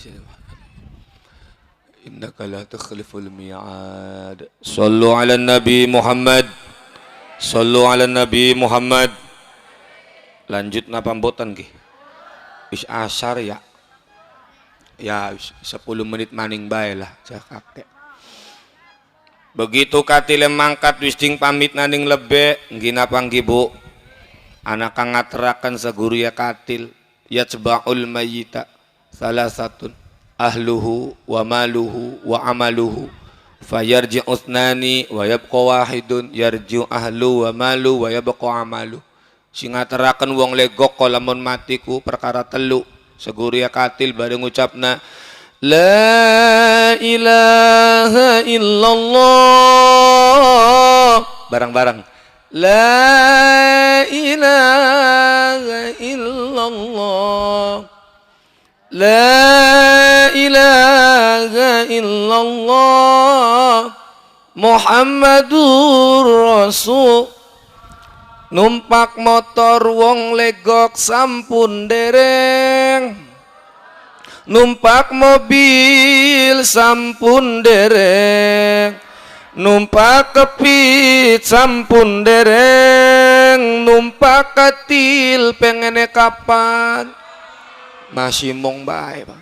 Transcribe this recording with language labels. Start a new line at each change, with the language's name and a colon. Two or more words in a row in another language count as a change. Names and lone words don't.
Arabic: إنك لا تخلف الميعاد. صلوا على النبي محمد. صلوا على النبي محمد.
Javanese: Lanjut napa mboten nggih? Wis asar ya. Ya 10 menit maning bae lah jakake. Begitu katile mangkat wis ding pamit naning lebe nggih napa nggih Bu? Anak kang ngaterakan saguru ya katil
Arabic: يتبع الميت ثلاثة أهله وماله وعمله فيرجع اثنان ويبقى واحد يرجع أهل ومال ويبقى عمل.
Javanese: Sing ngaterakan wong legok lamun matiku perkara telu saguru ya katil bareng ngucapna
Arabic: لا إله إلا الله
Javanese: barang-barang
Arabic: لا إله إلا الله لا إله إلا الله محمد رسول.
Javanese: Numpak motor wong legok sampun dereng, numpak mobil sampun dereng, numpak kepit sampun dereng, numpak katil pengene kapan masih mong bae Pak.